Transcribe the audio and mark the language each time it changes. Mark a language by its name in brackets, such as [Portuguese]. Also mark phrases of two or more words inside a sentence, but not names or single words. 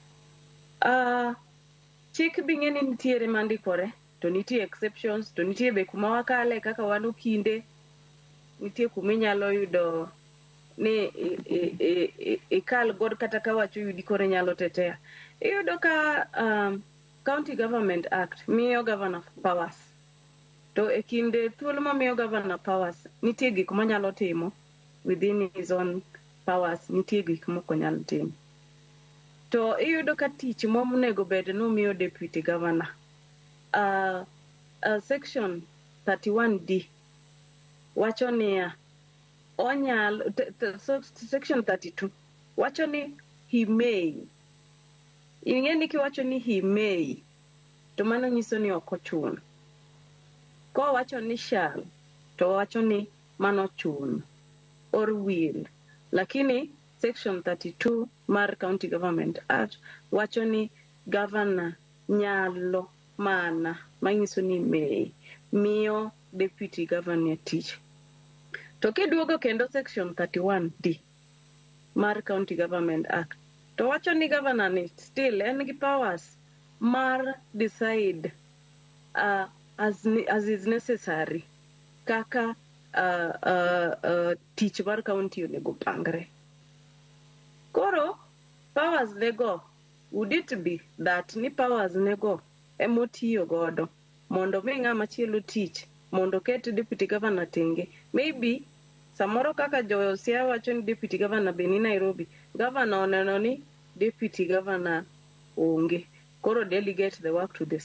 [Luo (Kenya and Tanzania)] Chik bing'e ni nitiere mandikore to nitie exceptions to nitie be kuma wakale kaka wan Okinde, nitie kuma inyalo yudo ni ikal god kata ka wacho yudi kore nyalo tetea. Iyudo ka County Government Act miyo [English] governor powers. [Luo (Kenya and Tanzania)] To e kinde thuolo ma miyo [English] governor powers, [Luo (Kenya and Tanzania)] nitie gik manyalo timo [English] within his own powers, [Luo (Kenya and Tanzania)] nitie gik moko nyalo timo. To iyudo ka tich monego bed no miyo [English] deputy governor. [Luo (Kenya and Tanzania)] Section 31D wacho niya, section 32 wacho ni [English] he may. [Luo (Kenya and Tanzania)] Ing'e ni kiwacho ni [English] he may, [Luo (Kenya and Tanzania)] to mano nyiso ni ok ochuno. Ko wacho ni shall, to wacho ni mano chuno [English] or will. [Luo (Kenya and Tanzania)] Lakini section 32 mar County Government Act wacho ni governor nyalo mana, manyiso ni may, miyo [English] deputy governor [Luo (Kenya and Tanzania)] tich. To kiduogo kendo section 31D mar County Government Act, to wacho ni governor ni still en gi powers mar [English] decide as is necessary [Luo (Kenya and Tanzania)] kaka tich mar county onego pangre. Koro powers nego, [English] would it be that [Luo (Kenya and Tanzania)] ni powers nego emotiyo godo mondo mi ng'ama chielo tich mondo ket [English] deputy governor [Luo (Kenya and Tanzania)] tenge? Maybe samoro kaka jo-Siaya wacho ni [English] deputy governor [Luo (Kenya and Tanzania)] be ni Nairobi, governor oneno ni [English] deputy governor [Luo (Kenya and Tanzania)] onge, koro [English] delegate the work to the